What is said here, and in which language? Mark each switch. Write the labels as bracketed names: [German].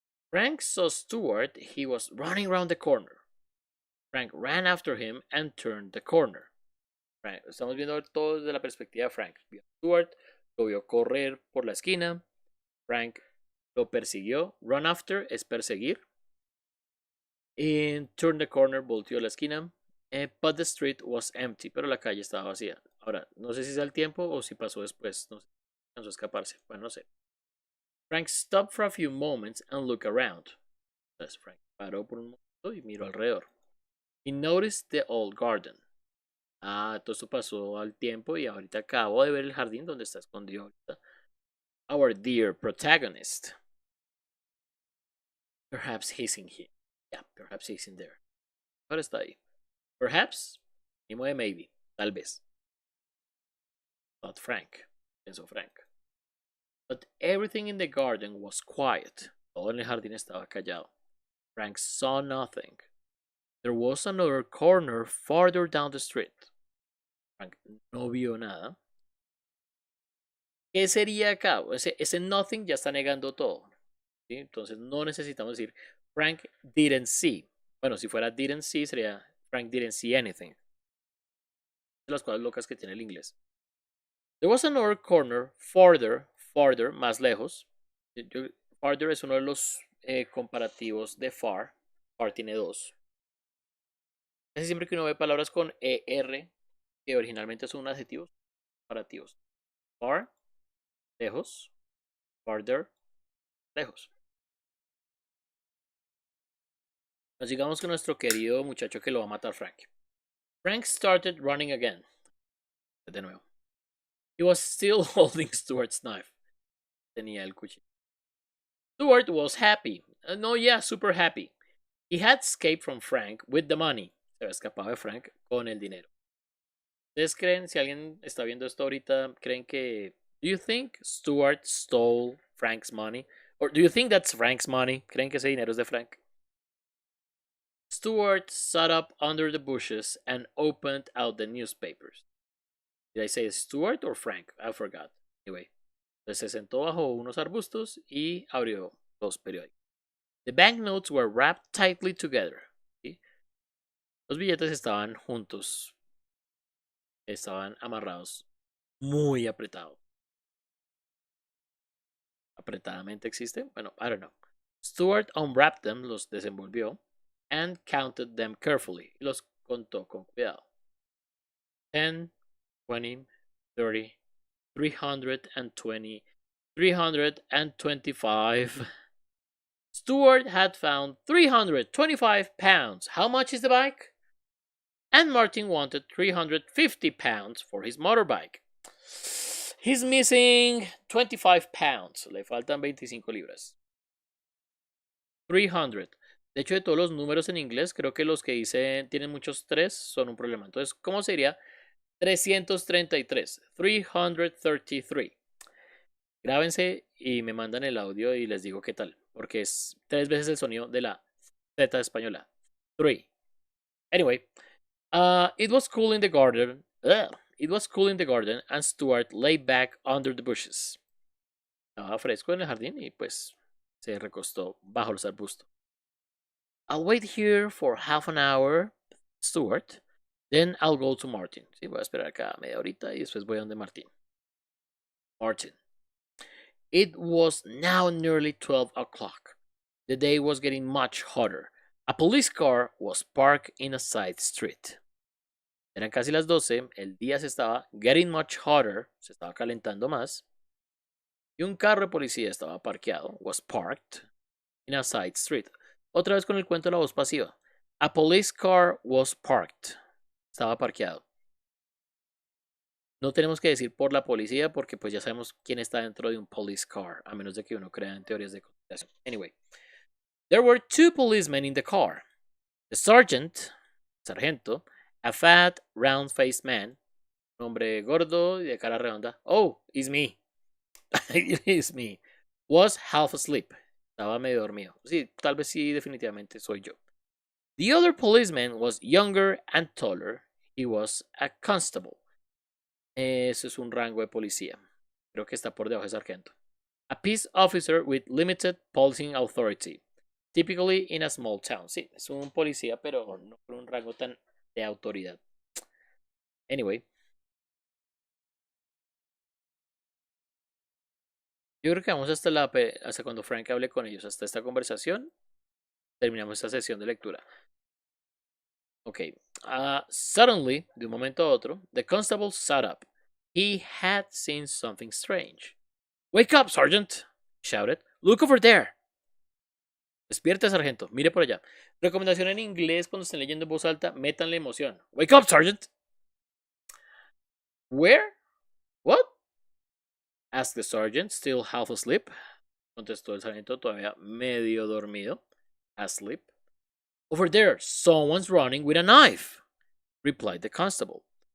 [English] Frank saw Stuart. He was running around the corner. Frank ran after him and turned the corner. Frank. [Spanish] Estamos viendo todo desde la perspectiva de Frank. Vio a Stuart, lo vio correr por la esquina. Frank lo persiguió. [English] Run after [Spanish] es perseguir. And turn the corner, volteó la esquina. But the street was empty, pero la calle estaba vacía. Ahora, no sé si es el tiempo o si pasó después. No sé. Alcanzó a escaparse. Bueno, no sé. [English] Frank stopped for a few moments and looked around. [Spanish] Entonces Frank paró por un momento y miró alrededor. [English] He noticed the old garden. [Spanish] Ah, todo esto pasó al tiempo y ahorita acabo de ver el jardín donde está escondido ahorita. [English] Our dear protagonist. Perhaps he's in here. Yeah, perhaps he's in there. [Spanish] Ahora está ahí. [English] Perhaps, [Spanish] mismo de [English] maybe, [Spanish] tal vez. [English] Thought Frank, [Spanish] pensó Frank. [English] But everything in the garden was quiet. [Spanish] Todo en el jardín estaba callado. [English] Frank saw nothing. There was another corner farther down the street. [Spanish] Frank no vio nada. ¿Qué sería acá? Ese nothing ya está negando todo. ¿Sí? Entonces no necesitamos decir [English] Frank didn't see. [Spanish] Bueno, si fuera didn't see sería [English] Frank didn't see anything. [Spanish] Las cosas locas que tiene el inglés. [English] There was another corner farther, [Spanish] más lejos. Farther es uno de los comparativos de far. Far tiene dos. Casi siempre que uno ve palabras con ER, que originalmente son adjetivos comparativos. Far, lejos. Farther, lejos. Nos digamos que nuestro querido muchacho que lo va a matar Frank. [English] Frank started running again. [Spanish] De nuevo. [English] He was still holding Stuart's knife. [Spanish] Tenía el cuchillo. [English] Stuart was happy. No, yeah, super happy. He had escaped from Frank with the money. [Spanish] Se había escapado de Frank con el dinero. ¿Ustedes creen, si alguien está viendo esto ahorita, creen que... [English] Do you think Stuart stole Frank's money? Or do you think that's Frank's money? [Spanish] ¿Creen que ese dinero es de Frank? [English] Stuart sat up under the bushes and opened out the newspapers. Did I say Stuart or Frank? I forgot. [Spanish] Anyway, entonces se sentó bajo unos arbustos y abrió los periódicos. [English] The banknotes were wrapped tightly together. [Spanish] ¿Sí? Los billetes estaban juntos. Estaban amarrados muy apretados. ¿Apretadamente existe? Bueno, [English] I don't know. Stuart unwrapped them, [Spanish] los desenvolvió, [English] and counted them carefully. Y los contó con cuidado. 10, 20, 30, 320, 325. Stuart had found 325 pounds. How much is the bike? And Martin wanted 350 pounds for his motorbike. He's missing 25 pounds. [Spanish] Le faltan 25 libras. [English] 300. [Spanish] De hecho, de todos los números en inglés, creo que los que dicen tienen muchos 3 son un problema. Entonces, ¿cómo sería? 333. 333. Grábense y me mandan el audio y les digo qué tal. Porque es 3 veces el sonido de la Z española. 3. [English] Anyway, it was cool in the garden. It was cool in the garden and Stuart lay back under the bushes. [Spanish] Estaba fresco en el jardín y pues se recostó bajo los arbustos. [English] I'll wait here for half an hour, Stuart. Then I'll go to Martin. [Spanish] Sí, voy a esperar acá media horita y después voy a donde Martin. Martin. [English] It was now nearly 12 o'clock. The day was getting much hotter. A police car was parked in a side street. [Spanish] Eran casi las 12, el día se estaba [English] getting much hotter, [Spanish] se estaba calentando más, y un carro de policía estaba parqueado, [English] was parked, in a side street. [Spanish] Otra vez con el cuento de la voz pasiva. [English] A police car was parked. [Spanish] Estaba parqueado. No tenemos que decir por la policía porque pues ya sabemos quién está dentro de un [English] police car, [Spanish] a menos de que uno crea en teorías de conspiración. [English] Anyway, there were 2 policemen in the car. The sergeant, [Spanish] sargento, [English] a fat, round-faced man, [Spanish] un hombre gordo y de cara redonda. [English] Oh, it's me. It's me. Was half asleep. [Spanish] Estaba medio dormido. Sí, tal vez sí, definitivamente soy yo. [English] The other policeman was younger and taller. He was a constable. [Spanish] Eso es un rango de policía. Creo que está por debajo de sargento. [English] A peace officer with limited policing authority. Typically in a small town. [Spanish] Sí, es un policía, pero no con un rango tan de autoridad. Anyway, Yo creo que vamos hasta cuando Frank hable con ellos, hasta esta conversación. Terminamos esta sesión de lectura. [English] Ok. Suddenly, [Spanish] de un momento a otro, [English] the constable sat up. He had seen something strange. Wake up, Sergeant! Shouted. Look over there! [Spanish] Despierte, sargento. Mire por allá. Recomendación en inglés cuando estén leyendo en voz alta, métanle emoción. [English] Wake up, Sergeant! Where? What? Asked the sergeant, still half asleep. [Spanish] Contestó el sargento todavía medio dormido. [English] Asleep. Over there, someone's running with a knife, replied the constable.